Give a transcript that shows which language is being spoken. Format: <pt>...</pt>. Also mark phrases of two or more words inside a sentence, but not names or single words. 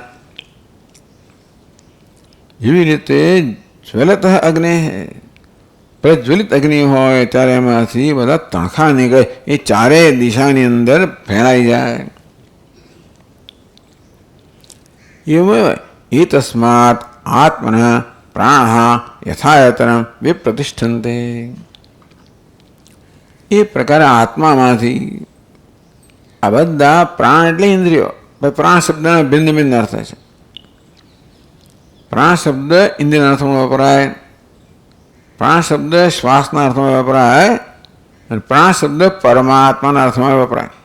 <gu>એવી રીતે જ્વલત અગ્નિ, પ્રજ્વલિત અગ્નિ હોય ત્યારે એમાંથી બધા તણખા નીકળે, એ ચારે દિશાની અંદર ફેલાઈ જાય. એમાં</gu> <sa>एतस्मात् आत्मनः प्राणः यथायतनं विप्रतिष्ठन्ते.</sa> <gu>એ પ્રકારે આત્મામાંથી આ બધા પ્રાણ એટલે ઇન્દ્રિયો. પ્રાણ શબ્દના ભિન્ન ભિન્ન અર્થ છે. પ્રાણ શબ્દ ઇન્દ્રિયના અર્થમાં વપરાય, પ્રાણ શબ્દ શ્વાસના અર્થમાં વપરાય અને પ્રાણ શબ્દ પરમાત્માના અર્થમાં વપરાય.</gu>